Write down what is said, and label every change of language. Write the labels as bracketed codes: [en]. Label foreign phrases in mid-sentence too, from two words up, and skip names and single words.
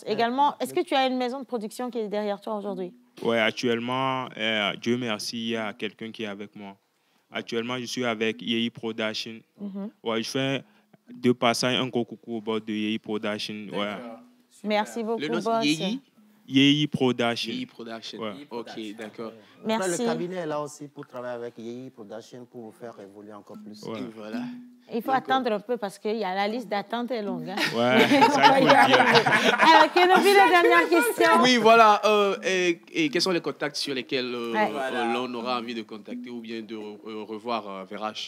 [fr] Également, est-ce que tu as une maison de production qui est derrière toi aujourd'hui? Oui, actuellement, Dieu merci, il y a quelqu'un qui est avec moi. Actuellement, je suis avec Yehi Production. Ouais, je fais 2 passages, un gros coucou au bord de Yehi Production. Ouais. Merci beaucoup, le nom, boss. Yehi Production. Yehi Production. Ouais. Ok, d'accord. Merci. Après, le cabinet est là aussi pour travailler avec Yehi Production pour vous faire évoluer encore plus. Ouais. Voilà. Il faut attendre un peu parce que la liste d'attente est longue. Hein? Ouais, ça il faut dire. Alors, Kenobi, la dernière question. Oui, voilà. Et quels sont les contacts sur lesquels l'on aura envie de contacter ou bien de revoir Virage?